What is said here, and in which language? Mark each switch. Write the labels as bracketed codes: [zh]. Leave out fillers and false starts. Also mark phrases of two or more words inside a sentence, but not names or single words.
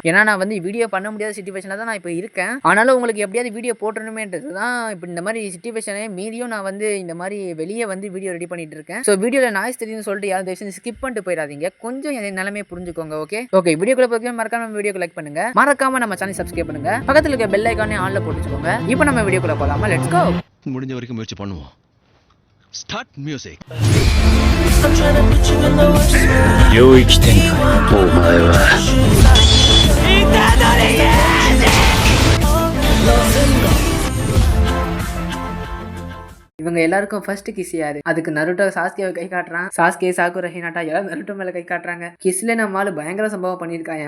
[ta] ஏன்னா நான் வீடியோ பண்ண முடியாத சிச்சுவேஷன்ல தான் நான் இப்போ இருக்கேன். ஆனாலும் உங்களுக்கு எப்படியாவது வீடியோ போட்டுறணுமேன்றது தான் இப்போ இந்த மாதிரி சிச்சுவேஷனே மீறியும் நான் இந்த மாதிரி வெளியே [en] video ready [ta] பண்ணிட்டு இருக்கேன். ஸோ வீடியோல நாய்ஸ் தெரியுதுன்னு சொல்லிட்டு யாரும் தயவு செஞ்சு ஸ்கிப் பண்ணிட்டு போயிடாதீங்க. கொஞ்சம் என் நிலைமையை புரிஞ்சுக்கோங்க. ஓகே வீடியோக்குள்ள போய் மறக்காம வீடியோக்கு லைக் பண்ணுங்க, மறக்காம நம்ம [en] channel subscribe [ta] பண்ணுங்க, பக்கத்துல இருக்க [en] bell icon [ta] ஆன்ல போட்டுச்சுக்கோங்க. இப்போ நம்ம வீடியோக்குள்ள போலாமா? [en] let's go. [ta] முடிஞ்ச வரைக்கும் முயற்சி பண்ணுவோம். [en] start music. [ja] 領域展開お前は [ta] இவங்க எல்லாருக்கும் [en] first kiss [ta] யாரு? அதுக்கு நருட்டோ சாஸ்கேவை கை காட்டுறான். சாஸ்கே சாக்குரா ஹினாட்டா எல்லாரும் நருட்டோ மேல கை காட்டுறாங்க. கிஸ்ல நம்மால பயங்கர சம்பவம் பண்ணிருக்காயா.